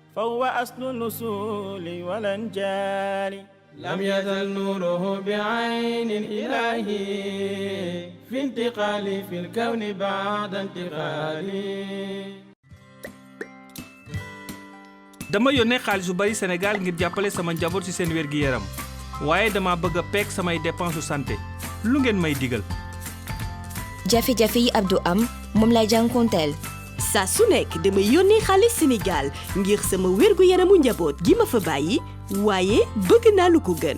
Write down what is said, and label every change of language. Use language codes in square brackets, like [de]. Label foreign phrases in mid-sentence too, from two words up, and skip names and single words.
[ar] فهو أصل الوصول والأنجال لم يزل نوره بعين الإلهي في انتقالي في الكون بعد انتقالي. [wo] dama yónnee xaalis bu bari Sénégal ngir jàppale sama njaboot ci seen wér-gi-yaram waaye dama bëgg a peeg samay [fr] dépense santé [wo] lu ngeen may digal. jafe-jafe yi Abdou am moom lay jànkonteel. saa su nekk damay yónnee xaalis Sénégal ngir sama wér-gu-yaramu njaboot gi ma fa bàyyi waaye bëgg naa lu ko gën.